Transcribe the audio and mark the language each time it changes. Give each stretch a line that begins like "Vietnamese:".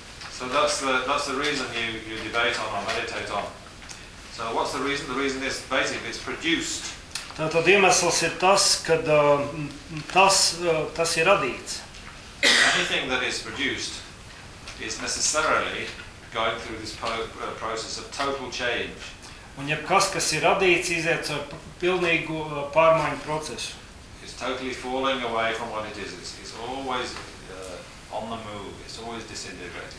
English: So that's the reason you debate on or meditate on. So what's the reason? The reason is basically it's produced.
Latvian: Tātad iemesls ir tas, kad tas ir radīts.
English: Anything that is produced is necessarily going through this process of total change.
Latvian: Un jebkas, kas ir radīts, iziet ar pilnīgu pārmaiņu procesu.
English: It's totally falling away from what it is. It's always on the move. It's always disintegrating.